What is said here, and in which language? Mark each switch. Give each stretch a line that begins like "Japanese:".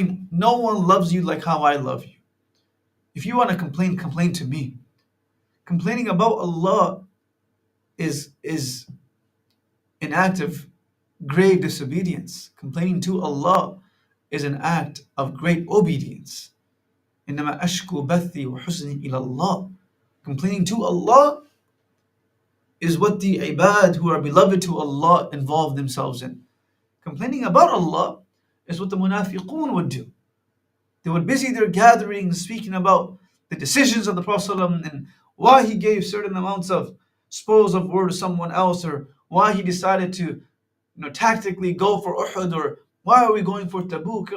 English: No one loves you like how I love you. If you want to complain to me. Complaining about Allah is an act of grave disobedience. Complaining to Allah is an act of great obedience.
Arabic: إنما أشكو بثي وحزني إلى الله.
English: Complaining to Allah is what the ibad who are beloved to Allah involve themselves in. Complaining about Allah is what the munafiqun would do. They would busy their gatherings speaking about the decisions of the Prophet ﷺ and why he gave certain amounts of spoils of war to someone else, or why he decided to tactically go for Uhud, or why are we going for Tabuk.